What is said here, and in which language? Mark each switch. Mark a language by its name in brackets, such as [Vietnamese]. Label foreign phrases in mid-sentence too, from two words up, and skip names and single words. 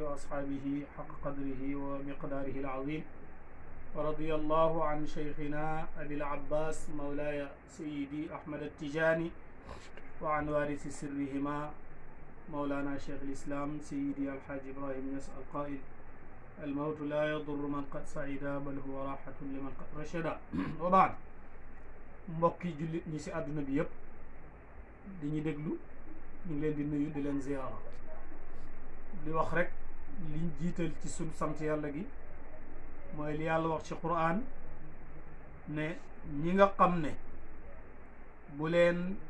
[Arabic] وأصحابه حق قدره ومقداره العظيم ورضي الله عن شيخنا أبي العباس مولاي سيدي أحمد التجاني وعن وارث سرهما مولانا شيخ الإسلام سيدي الحاج إبراهيم يس القائل الموت لا يضر من قد سعدا بل هو راحة لمن قد رشدا وبعد [Wolof] mbokki jullit ñi ci àdduna bi yëpp di ñu déglu ñu ngi leen di nuyu di leen ziyaara di wax rek liñ jiital ci sunu sant yàlla gi mooy li yàlla wax ci Qur'an ne ñi nga xam ne bu leen